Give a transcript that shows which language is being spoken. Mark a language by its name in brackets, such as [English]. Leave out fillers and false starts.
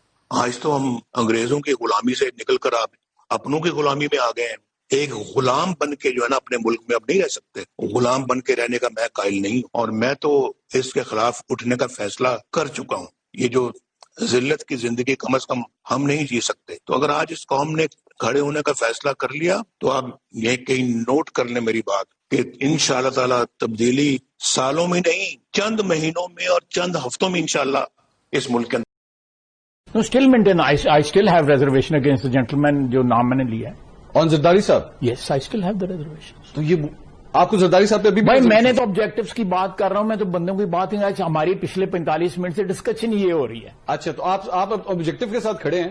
[Urdu] آج تو ہم انگریزوں کی غلامی سے نکل کر آپ اپنوں کی غلامی میں آ گئے ہیں۔ ایک غلام بن کے جو ہے نا اپنے ملک میں اب نہیں رہ سکتے، غلام بن کے رہنے کا میں قائل نہیں ہوں، اور میں تو اس کے خلاف اٹھنے کا فیصلہ کر چکا ہوں۔ یہ جو ذلت کی زندگی کم از کم ہم نہیں جی سکتے، تو اگر آج اس قوم نے کھڑے ہونے کا فیصلہ کر لیا تو آپ یہ کہیں نوٹ کر لیں میری بات کہ انشاءاللہ تعالی تبدیلی سالوں میں نہیں، چند مہینوں میں اور چند ہفتوں میں انشاءاللہ اس ملک کے اندر۔ [English] No, still maintain. I still have reservation against the gentleman [Urdu] جو نام میں نے لیا ہے۔ اور زرداری صاحب؟ [English] Yes, I still have the reservation. [Urdu] تو یہ آپ کو زرداری صاحب پہ بھی بھائی میں نے تو آبجیکٹیوز کی بات کر رہا ہوں، میں تو بندوں کی بات نہیں، آج ہماری پچھلے 45 منٹ سے ڈسکشن یہ ہو رہی ہے۔ اچھا، تو آپ آبجیکٹو کے ساتھ کھڑے ہیں؟